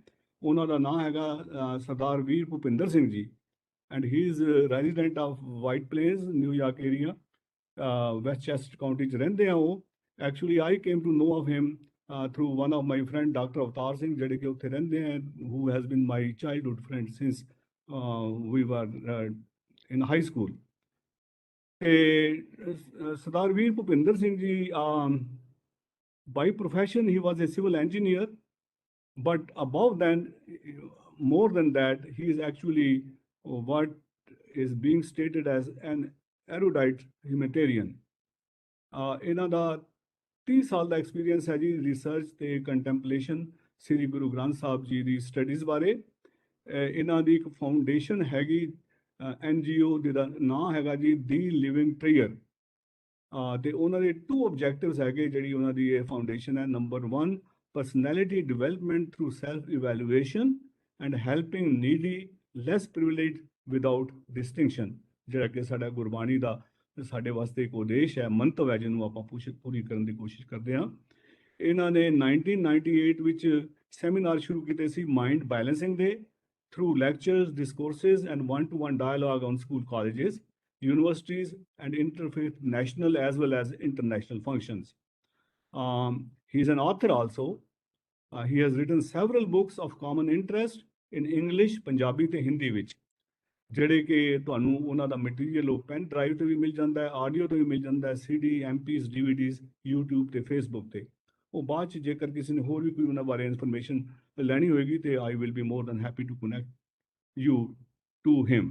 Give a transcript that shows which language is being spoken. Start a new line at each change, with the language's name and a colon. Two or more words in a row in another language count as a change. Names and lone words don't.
Punjabi: ਉਹਨਾਂ ਦਾ ਨਾਮ ਹੈਗਾ ਸਰਦਾਰ ਵੀਰ ਭੁਪਿੰਦਰ ਸਿੰਘ ਜੀ
English: and he is resident of White Place New York area,
Punjabi: ਵੈਸਟਚੈਸਟਰ ਕਾਊਂਟੀ 'ਚ ਰਹਿੰਦੇ ਆ ਉਹ।
English: Actually I came to know of him through one of my friend Doctor Avtar Singh,
Punjabi: ਜਿਹੜੇ ਕਿ ਉੱਥੇ ਰਹਿੰਦੇ ਆ,
English: who has been my childhood friend since we were in high school. Sardar Veer Bhupinder Singh ji, by profession, he was a civil engineer, but above then, more than that, he is actually what is being stated as an erudite humanitarian.
Punjabi: ਇਹਨਾਂ ਦਾ 30 ਸਾਲ ਦਾ ਐਕਸਪੀਰੀਅੰਸ ਹੈ ਜੀ ਰਿਸਰਚ ਤੇ ਕੰਟੈਂਪਲੇਸ਼ਨ ਸ੍ਰੀ ਗੁਰੂ ਗ੍ਰੰਥ ਸਾਹਿਬ ਜੀ ਦੀ ਸਟੱਡੀਜ਼ ਬਾਰੇ। ਇਹਨਾਂ ਦੀ ਇੱਕ ਫਾਊਂਡੇਸ਼ਨ ਹੈਗੀ NGO ਜਿਹਦਾ ਨਾਂ ਹੈਗਾ ਜੀ ਦੀ ਲਿਵਿੰਗ ਟ੍ਰੀਅਰ। ਤੇ ਉਹਨਾਂ ਦੇ 2 ਆਬਜੈਕਟਿਵਸ ਹੈਗੇ ਜਿਹੜੀ ਉਹਨਾਂ ਦੀ ਇਹ ਫਾਊਂਡੇਸ਼ਨ ਹੈ। ਨੰਬਰ 1,
English: personality development through self evaluation and helping needy less privilege without distinction,
Punjabi: ਜਿਹੜਾ ਕਿ ਸਾਡਾ ਗੁਰਬਾਣੀ ਦਾ ਸਾਡੇ ਵਾਸਤੇ ਇੱਕ ਉਦੇਸ਼ ਹੈ, ਮੰਤਵ ਹੈ, ਜਿਹਨੂੰ ਆਪਾਂ ਪੂਰੀ ਕਰਨ ਦੀ ਕੋਸ਼ਿਸ਼ ਕਰਦੇ ਹਾਂ। ਇਹਨਾਂ ਨੇ 1998 ਵਿੱਚ ਸੈਮੀਨਾਰ ਸ਼ੁਰੂ ਕੀਤੇ ਸੀ
English: mind balancing
Punjabi: ਦੇ,
English: through lectures, discourses, and one-to-one dialogue on school, colleges, universities, and interfaith national as well as international functions. He's an author also. He has written several books of common interest in English,
Punjabi: Punjabi ਤੇ ਹਿੰਦੀ ਵਿੱਚ, ਜਿਹੜੇ ਕਿ ਤੁਹਾਨੂੰ ਉਹਨਾਂ ਦਾ ਮਟੀਰੀਅਲ ਉਹ
English: pen drive
Punjabi: ਤੇ ਵੀ ਮਿਲ ਜਾਂਦਾ ਹੈ, ਆਡੀਓ ਤੇ ਵੀ ਮਿਲ ਜਾਂਦਾ ਹੈ, CD, MPs, DVDs, YouTube ਤੇ Facebook ਤੇ। ਉਹ ਬਾਅਦ 'ਚ ਜੇਕਰ ਕਿਸੇ ਨੇ ਹੋਰ ਵੀ ਕੋਈ ਉਹਨਾਂ ਬਾਰੇ ਇਨਫੋਰਮੇਸ਼ਨ ਲੈਣੀ ਹੋਏਗੀ ਤੇ
English: I will be more than happy to connect you to him.